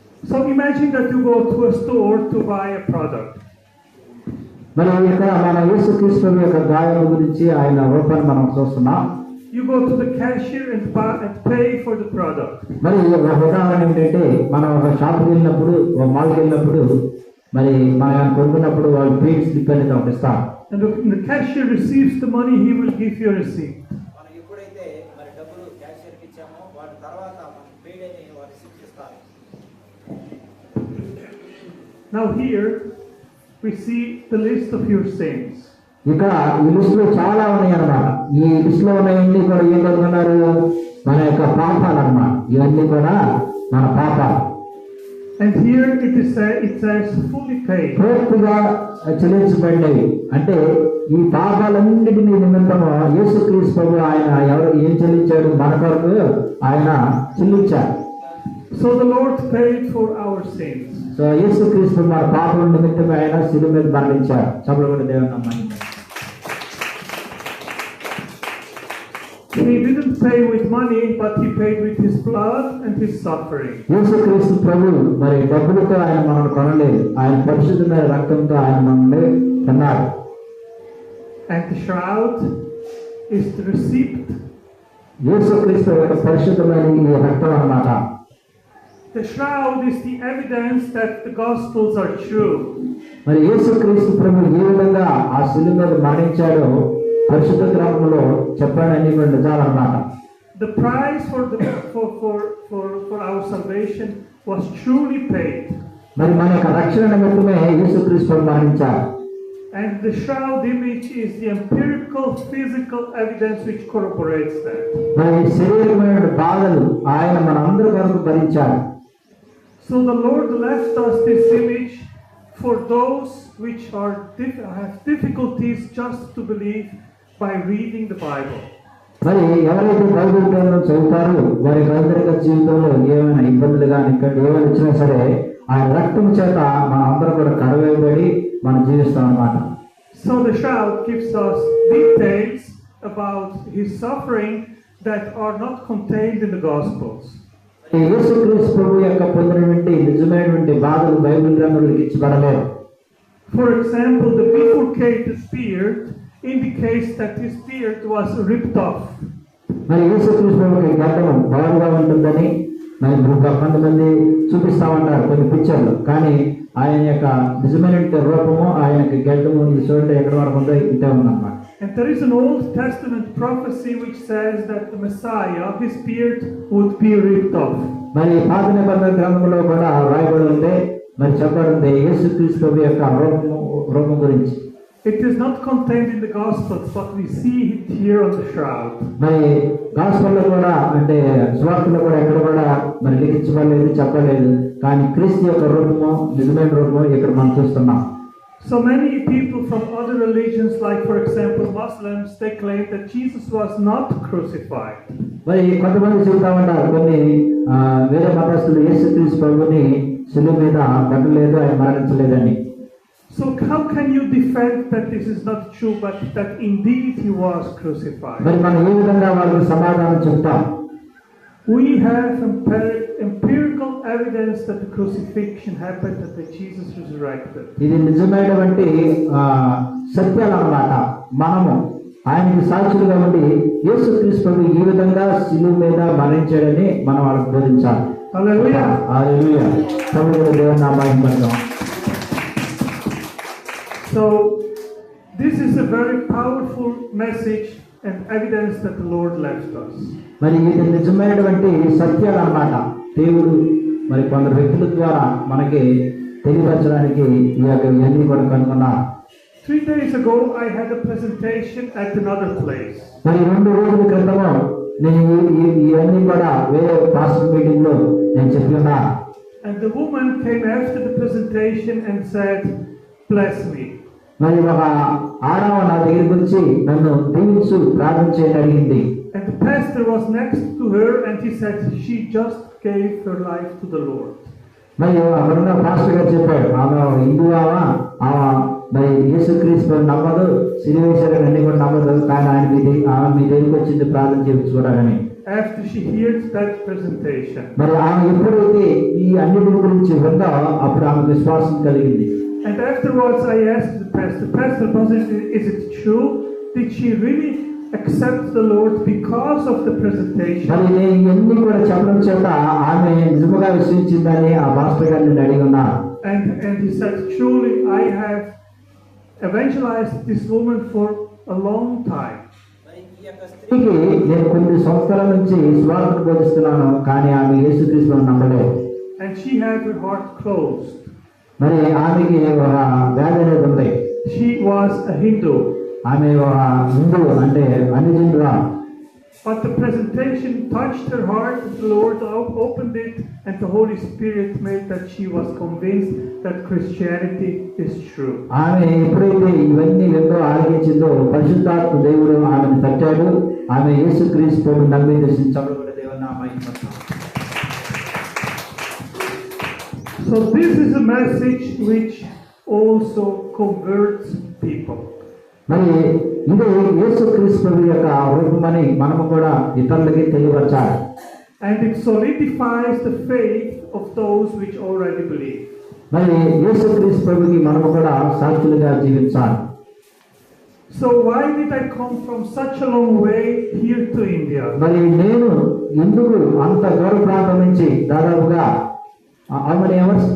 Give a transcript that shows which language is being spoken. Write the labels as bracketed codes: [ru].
[en] So imagine that you go to a store to buy a product. [te] మరి ఇక్కడ మన యేసుక్రీస్తు యొక్క గాయం గురించి ఆయన రూపాన్ని మనం చూస్తున్నాం. [en] You go to the cashier and pay for the product. [te] మరి ఒక ఉదాహరణ ఏంటంటే, మనం ఒక షాప్కి వెళ్ళినప్పుడు, ఒక మాల్కి వెళ్ళినప్పుడు, మరి మనం కొనుక్కున్నప్పుడు వాళ్ళు పేడ్ స్లిప్ అనేది ఒకటి ఇస్తారు. [en] And when the cashier receives the money, he will give you a receipt. [te] మనం ఎప్పుడైతే మరి డబ్బులు క్యాషియర్కి ఇచ్చామో వాటి తర్వాత మనకి పేడ్ అని వారు రిసీప్ట్ ఇస్తారు. [en] Now here we see the list of your sins. [te] ఇక్కడ ఈ లిస్ట్ లో చాలా ఉన్నాయి అన్నమాట. ఈ లిస్ట్ లో ఉన్నాయన్నీ కూడా ఏం కనుగొన్నారు? మన యొక్క పాపాలు అన్నమాట. ఇవన్నీ కూడా మన పాపాలు. [en] And here it says fully paid. [te] పూర్తిగా చెల్లించబడినవి. అంటే ఈ పాపాలన్నిటినీ నిమిత్తము యేసుక్రీస్తు ప్రభు ఆయన ఎవరు ఏం చెల్లించాడు? మన కొరకు ఆయన చెల్లించాడు. [en] So the Lord paid for our sins. [te] So యేసుక్రీస్తు మన పాపల నిమిత్తం ఆయన శిలువ మీద మరణించాడు. సభలో కూడా దేవుని నమ్మండి. [en] He didn't pay with money, but he paid with his blood and his suffering. [te] యేసుక్రీస్తు ప్రభు మరి డబ్బులతో ఆయన మనల్ని కొనలేదు, ఆయన పరిశుద్ధమైన రక్తంతో ఆయన మనల్ని కొన్నాడు. [en] And the shroud is the receipt. [te] యేసుక్రీస్తు యొక్క పరిశుద్ధమైన ఈ రక్తం అన్నమాట. [en] The shroud is the evidence that the Gospels are true. [te] మరి యేసుక్రీస్తు ప్రభు ఏ విధంగా ఆ శిలువ మీద మరణించాడో పరిశుద్ధ గ్రంథంలో చెప్పాడని కూడా నిజాలన్నమాట. [en] The price for our salvation was truly paid. [te] మరి మన యొక్క రక్షణ నిమిత్తమే యేసుక్రీస్తు ప్రభు మరణించాడు. [en] And the shroud image is the empirical physical evidence which corroborates that. [te] మరి శరీరమైన బాధలు ఆయన మనందరి కొరకు భరించాడు. [en] So the Lord left us this image for those which have difficulties just to believe by reading the Bible. [te] మరి ఎవరైతే Bible గ్రంథం చదువుతారో వారి ఆంతరిక జీవితంలో ఏమైనా ఇబ్బందులు కానీ ఏమైనా వచ్చినా సరే ఆయన రక్తం చేత మన అందరం కూడా కడవేయబడి మనం జీవిస్తాం అన్నమాట. [en] So the child gives us details about his suffering that are not contained in the Gospels. [te] యేసుక్రీస్తు ప్రభు యొక్క పొందినటువంటి నిజమైనటువంటి బాధలు బైబిల్ గ్రంథంలో ఇచ్చబడలేదు. [en] For example, the bifurcated beard indicates that his beard was ripped off. [te] మరి యేసుక్రీస్తు ప్రభుకి గడ్డం బాగుగా ఉంటుందని మరి కొంతమంది చూపిస్తా ఉంటారు కొన్ని పిక్చర్లు, కానీ ఆయన యొక్క నిజమైన రూపము ఆయనకి గడ్డము ఈ చోట ఎక్కడ వరకు ఉందో ఇంతే ఉందన్నమాట. [en] And there is an Old Testament prophecy which says that the Messiah, his beard would be ripped off. [te] మరి పాత నిబంధన గ్రంథంలో కూడా రాయబడి ఉంది, మరి చెప్పబడింది యేసుక్రీస్తు ప్రభు యొక్క రూపం గురించి. [en] It is not contained in the Gospels, but we see it here on the shroud. [te] మరి గాస్పెల్లో కూడా అంటే సువార్తలో కూడా ఎక్కడ కూడా మరి లిఖించబడలేదు, చెప్పలేదు, కానీ క్రీస్తు యొక్క రూపము నిజమైన రూపము ఇక్కడ మనం చూస్తున్నాం. [en] So many people from other religions, like for example Muslims, they claim that Jesus was not crucified. [te] మరి కొంతమంది చెబుతా ఉంటారు కొన్ని వేరే మతస్థులు యేసుక్రీస్తు ప్రభుని శిలువ మీద కట్టలేదు, ఆయన మరణించలేదని. [en] So how can you defend that this is not true, but that indeed he was crucified? [te] మరి మనం ఏ విధంగా వాళ్ళకి సమాధానం చెప్తాం? We have empirical evidence that the crucifixion happened and that Jesus resurrected. ఇది నిజమైనటువంటి సత్యాలు అన్నమాట. మనము ఆయనకి సాక్షులుగా ఉండి యేసుక్రీస్తు ప్రభు ఈ విధంగా శిలువ మీద మరణించాడని మనం వాళ్ళకి బోధించాలి. [en] Hallelujah. [te] హల్లెలూయా. ప్రభువు దేవుని నామమున మహిమ. [en] So this is a very powerful message and evidence that the Lord left us. [te] మరి ఇది నిజమైనటువంటి సత్యాలు అన్నమాట. దేవుడు మరి కొందరు వ్యక్తుల ద్వారా మనకి తెలియపరచడానికి ఈ యొక్క ఇవన్నీ కూడా కనుగొన్నారు. [en] 3 days ago I had a presentation at another place. [te] మరి 2 రోజుల క్రితము నేను ఇవన్నీ కూడా వేరే పాస్టర్ మీటింగ్ లో నేను చెప్పినా. [en] And the woman came after the presentation and said, "Bless me." [te] మరి ఒక ఆడవ నా దగ్గరికి వచ్చి నన్ను దీవించు ప్రార్థించేది అడిగింది. [en] And the pastor was next to her and he said she just gave her life to the Lord. [te] మరి అక్కడున్న పాస్టర్ గారు చెప్పాడు, ఆమె హిందువావా, ఆమె మరి యేసుక్రీస్తు నమ్మదు, సిలువేశ్వరుడు అన్ని కూడా నమ్మదు, కానీ ఆమె మీ దగ్గరికి వచ్చింది ప్రార్థన చేయించుకోవడాని. [en] After she heard that presentation. [te] మరి ఆమె ఎప్పుడైతే ఈ అన్నిటి గురించి విందో అప్పుడు ఆమెకు విశ్వాసం కలిగింది. [en] And afterwards I asked the pastor, is it true? Did she really accept the Lord because of the presentation? [te] మరి నేను ఇవన్నీ కూడా చెప్పడం చేత ఆమె నిజంగా విశ్వసించిందని ఆ పాస్టర్ గారిని అడిగి ఉన్నారు. [en] And he said, truly I have evangelized this woman for a long time. [te] స్త్రీకి నేను కొన్ని సంవత్సరాల నుంచి సువార్తను బోధిస్తున్నాను, కానీ ఆమె యేసుక్రీస్తును నమ్మలేదు. [en] And she had her heart closed. [te] మరి ఆమెకి ఒక వ్యాధి అనేది ఉంది. [en] She was a Hindu. [te] ఆమె ఒక హిందూ అంటే అన్యజనురా. [en] But the presentation touched her heart. The Lord opened it, and the Holy Spirit made that she was convinced that Christianity is true. [te] ఆమె ఎప్పుడైతే ఇవన్నీ ఎంతో ఆలోచించిందో పరిశుద్ధాత్మ దేవుడు ఆమెను తట్టాడు. ఆమె యేసుక్రీస్తును నమ్మి దర్శించాడు. దేవుని నామమున. [en] So this is a message which also converts people. [te] మరి ఇది యేసుక్రీస్తు యొక్క రూపమని మనము కూడా ఇతరులకి తెలియపరచాలి. [en] And it solidifies the faith of those which already believe. [te] మరి యేసుక్రీస్తుకి మనము కూడా సాక్షులుగా జీవించాలి. [en] So why did I come from such a long way here to India? [te] మరి నేను ఎందుకు అంత దూర ప్రాంతం నుంచి దాదాపుగా [en] how many hours?